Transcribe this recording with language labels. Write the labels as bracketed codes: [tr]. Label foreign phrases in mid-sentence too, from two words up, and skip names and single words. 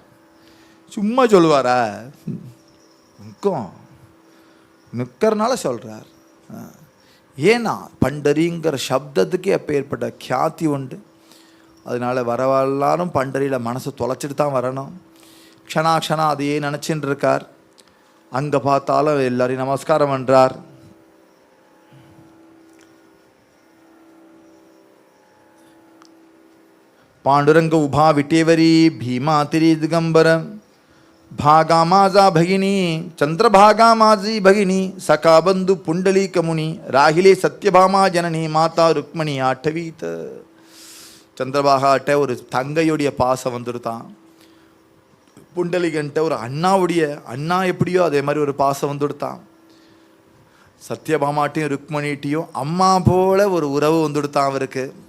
[ta] சும்மா சொல்லுவாரா, நிற்கும், நிற்கிறனால சொல்கிறார். ஏன்னா பண்டரிங்கிற சப்தத்துக்கு எப்போ ஏற்பட்ட கியாத்தி உண்டு. அதனால வரவெல்லாரும் பண்டரியில் மனசை தொலைச்சிட்டு தான் வரணும். க்ஷணா அதையே நினச்சின்னு இருக்கார். அங்கே பார்த்தாலும் எல்லாரையும் நமஸ்காரம் பண்ணுறார். [mr] पांडुरंग उभा विटेवरी भीमा तिरी दिगंबर भागा माझा भगिनी चंद्रभागा माझी भगिनी सखा बंधु पुंडली कमुनी राहिले सत्यभामा जननी माता रुक्मणी आठवीत. [ta] சந்திரபாகாட்ட ஒரு தங்கையுடைய பாசம் வந்துடுதான். புண்டலிகன்ட்ட ஒரு அண்ணாவுடைய அண்ணா எப்படியோ அதே மாதிரி ஒரு பாசம் வந்துடுத்தான். சத்யபாமாட்டையும் ருக்மணிட்டையும் அம்மா போல ஒரு உறவு வந்துடுத்தான் அவருக்கு.